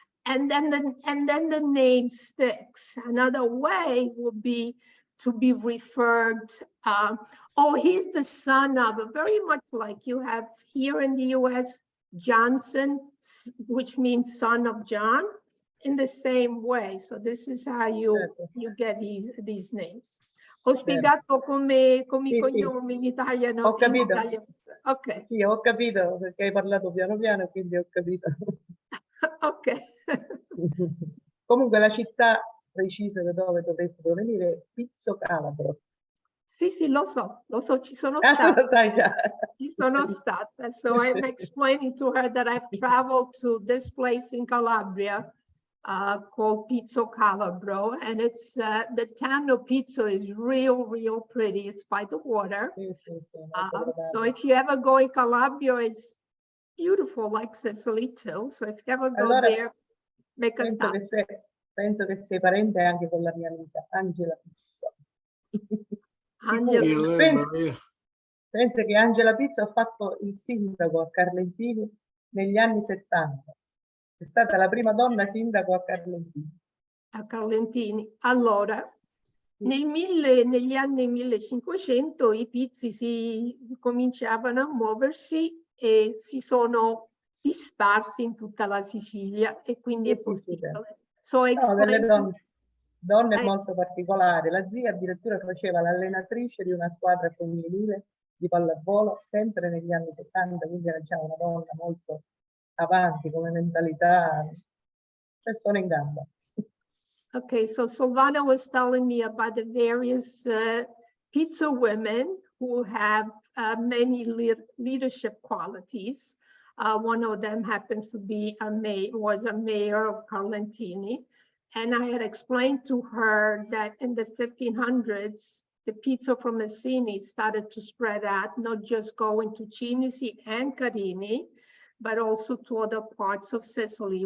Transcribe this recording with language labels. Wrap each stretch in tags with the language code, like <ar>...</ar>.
<en>And then the name sticks. Another way would be to be referred, oh, he's the son of, very much like you have here in the US, Johnson, which means son of John, in the same way. So this is how you get these names.</en> <it>Ho spiegato come i cognomi in italiano. Ho capito. Ok. Sì, ho capito perché hai parlato piano piano, quindi ho capito. Ok. Comunque la città precisa da dove dovresti provenire è Pizzo Calabro. Sì, lo so, ci sono Ah, stata. lo sai già. Ci sono stata.</it> <en>So I'm explaining to her that I've traveled to this place in Calabria called Pizzo Calabro, and it's the town of Pizzo is real pretty. It's by the water.</en> <it>Sì,</it> <en>So if you ever go in Calabria, it's beautiful like Sicily too. So if you ever go</en> <it>Allora,</it> <en>there, make a stop.</en> <it>penso che sei parente anche con la mia amica Angela Pizzo. Angela.</it> <en>You live, Maria.</en> <it>Pensa che Angela Pizzo ha fatto il sindaco a Carlentini negli anni 70. È stata la prima donna sindaco a Carlentini. A Carlentini. Allora, negli anni 1500 i Pizzi si cominciavano a muoversi e si sono dispersi in tutta la Sicilia, e quindi è possibile.</it> <en>So</en> <it>no, delle donne molto particolari. La zia addirittura faceva l'allenatrice di una squadra femminile di pallavolo sempre negli anni 70, quindi era già una donna molto avanti come mentalità, persone in gamba.</it> <en>Okay, so Silvana was telling me about the various pizza women who have many leadership qualities. One of them happens to be was a mayor of Carlentini. And I had explained to her that in the 1500s, the pizza from Messini started to spread out, not just going to Cinisi and Carini, but also to other parts of Sicily.</en>